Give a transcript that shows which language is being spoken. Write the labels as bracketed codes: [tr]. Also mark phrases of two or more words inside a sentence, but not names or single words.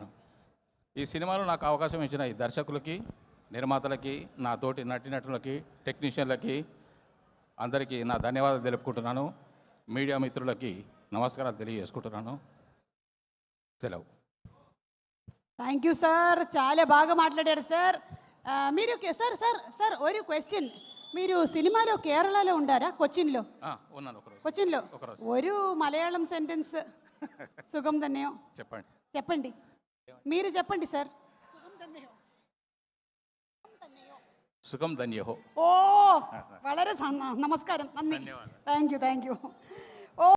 [te] ఈ సినిమాలో నాకు అవకాశం ఇచ్చిన ఈ దర్శకులకి, నిర్మాతలకి, నా తోటి నటీనటులకి, టెక్నీషియన్లకి అందరికీ నా ధన్యవాదాలు తెలుపుకుంటున్నాను. మీడియా మిత్రులకి నమస్కారాలు తెలియజేసుకుంటున్నాను. సెలవు. [en] thank you [te] సార్, చాలా బాగా మాట్లాడారు సార్. మీరు సార్ సార్ సార్ [ml] ഒരു ക്വസ്റ്റ്യൻ, [te] మీరు సినిమాలో కేరళలో ఉండారా? కొచ్చిన్లో ఉన్నాను. కొచ్చిన్లో [ml] ഒരു മലയാളം സെന്റൻസ് സുഖം തന്നെയോ [te] చెప్పండి. మీరు చెప్పండి సార్. [ml] സുഖം തന്നെയോ. ഓ വളരെ നമസ്കാരം, നന്ദി. [en] thank you.